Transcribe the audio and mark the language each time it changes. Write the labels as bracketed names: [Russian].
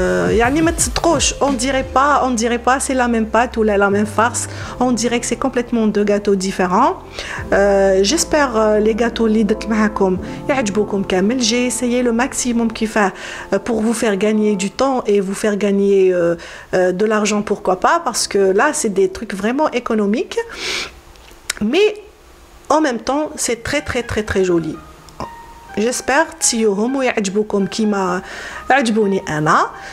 [Arabic] يعني ما تصدقوش [French] on dirait pas c'est la même pâte ou la même farce, on dirait que c'est complètement deux gâteaux différents. J'espère les gâteaux [Arabic] اللي درت معاكم يعجبوكم كامل. [French] J'ai essayé le maximum كيفاه pour vous faire gagner du temps et vous faire gagner de l'argent, pourquoi pas, parce que là c'est des trucs vraiment économiques, mais en même temps c'est très très très très joli. [Arabic] J'espère تسيوهم ويعجبوكم كيما عجبوني انا.